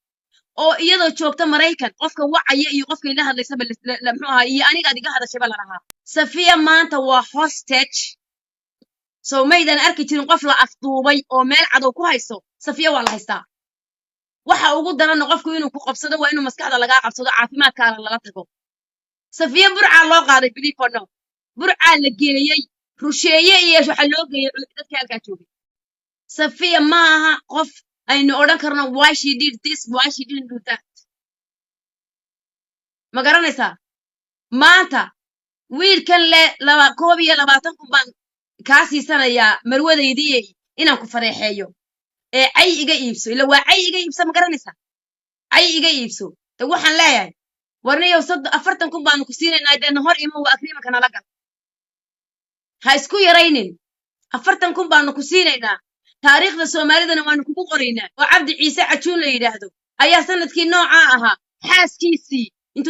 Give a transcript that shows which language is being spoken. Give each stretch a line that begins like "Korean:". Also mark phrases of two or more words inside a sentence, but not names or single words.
Somali: oo iyadoo joogta Mareykan qofka wacaya iyo qofka ila hadlaysa muxuu ahaa iyo aniga adiga hadashaba la lahaa. Safiya maanta waa hostage. soo maydan arki jirin qof la afduubay oo meel cadow ku hayso. Safiya waa la haystaa. waxa ugu daran qofku inuu ku qabsado waa inuu maskaxda laga qabsado caafimaadkaana lala tago. Safiya burca loo qaaday
English: believe or no.
Somali: burca la geeyay rusheeye iyo waxa loo geeyay dadka halka joogay. Safiya maaha qof aynu oran karno
English: why she did this, why she didn't do that.
Somali: ma garanaysaa maanta wiilkan le 22 kun baan ka siisanayaa marwadaydii inaan ku fareexeeyo ee ay iga iibso ila waa ay iga iibso ma garanaysaa ay iga iibso de waxaan leeyahay warnayow 40 kun baan ku siinaynaa deena hor ima waa agreement kana la gal ha isku yaraynin 40 kun baan ku siinaynaa taariikhda Soomaalidana waan kugu qoraynaa oo Cabdi Ciise Cajuun la yiraahdo ayaa sanadkii nooca ahaa xaaskiisii intuu